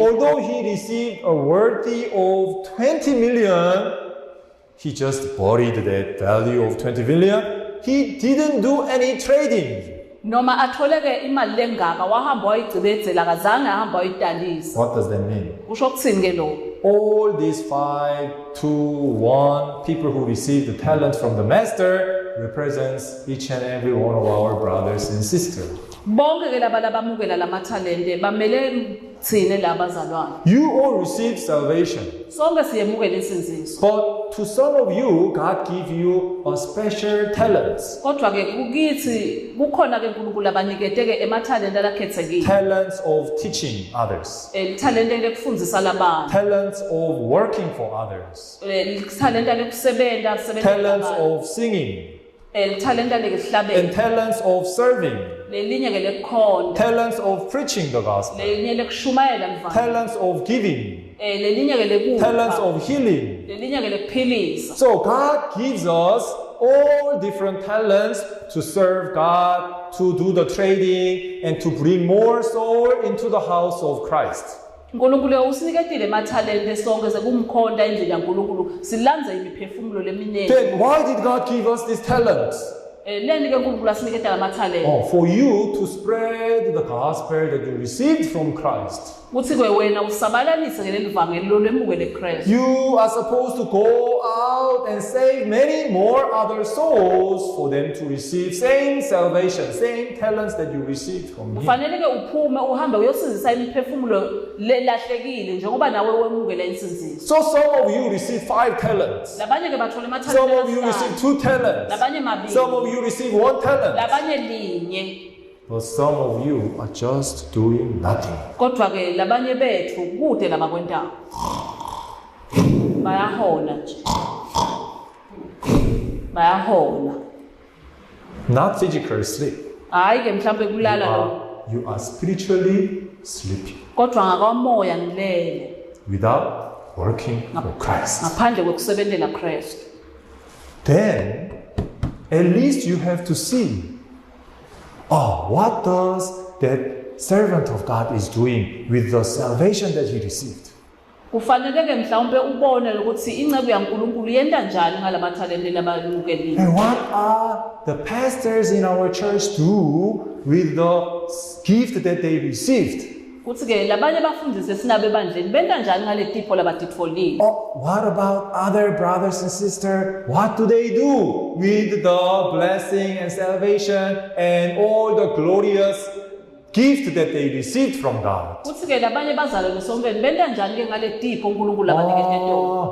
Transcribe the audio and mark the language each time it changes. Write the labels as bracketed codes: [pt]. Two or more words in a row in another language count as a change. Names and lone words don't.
[en] although he received a worthy of 20 million, he just buried that value of 20 million. He didn't do any trading. [ss] Noma athole ke imali lengaka wahamba wayigcibezela akazange ahamba wayidalisa. [en] What does that mean? [ss] Kusho ukuthini ke lokho? [en] all these 5, 2, 1 people who received the talent from the master represents each and every one of our brothers and sisters. [ss] bonke ke laba labamukela lamathalente bamele thine labazalwane [en] You all received salvation, [ss] sonke siyemukela insinziso [en] but to some of you, God give you a special talents. [ss] kodwa ke kukithi kukhona ke uNkulunkulu abaniketeke emathalente alakhethekile [en] Talents of teaching others, [ss] ithalente lekufundisa labanye [en] talents of working for others, [ss] ithalente lekusebenta [en] talents [ss] kusebenta [en] of singing, [ss] ithalente [en] and [ss] lekuhlabela [en] talents of serving, [ss] lelinye ke lekukhonda [en] talents of preaching the gospel, [ss] lelinye lekushumayela mvana [en] talents of giving, [ss] lelinye ke [en] talents [ss] lekupha [en] of healing. [ss] lelinye ke lekuphilisa [en] So God gives us all different talents to serve God, to do the trading, and to bring more soul into the house of Christ. [ss] uNkulunkulu usiniketile emathalente sonke sekumkhonda endlela kaNkulunkulu silanze imiphefumulo leminingi [en] Then why did God give us these talents? [ss] leni ke uNkulunkulu asiniketa lamathalente [en] Oh, for you to spread the gospel that you received from Christ. [ss] kuthi ke wena usabalalise ke leli vangeli lolemukele eChrist [en] You are supposed to go out and save many more other souls for them to receive same salvation, same talents that you received from me. [ss] kufanele ke uphume uhambe uyosizisa imiphefumulo lelahlekile njengoba nawe wemukela insinziso [en] So some of you receive 5 talents. [ss] labanye ke bathola [en] Some of you [ss] emathalente [en] receive 2 talents. [ss] labanye mabili [en] Some of you receive 1 talent. [ss] labanye linye [en] But some of you are just doing nothing. [ss] kodwa ke labanye bethu kude labakwentayo bayahola nje bayahola [en] Not physical sleep. [ss] hayi ke mhlawumbe kulala lo [en] You are spiritually sleeping [ss] kodwa ngakamoya ngilele [en] without working for Christ. [ss] ngaphandle kwekusebentela Christ [en] Then, at least you have to see, what does that servant of God is doing with the salvation that he received? [ss] kufanele ke mhlawumbe ubone ukuthi incebo yaNkulunkulu yenta njani ngalamathalente labalukelile [en] And what are the pastors in our church do with the gift that they received? [ss] kuthi ke labanye bafundisi sinabo ebandleni benta njani ngaletipho labatitfolile [en] What about other brothers and sisters? What do they do with the blessing and salvation and all the glorious gift that they received from God? [ss] kuthi ke labanye bazalwane somveni benta njani ke ngaletipho uNkulunkulu abanikete tona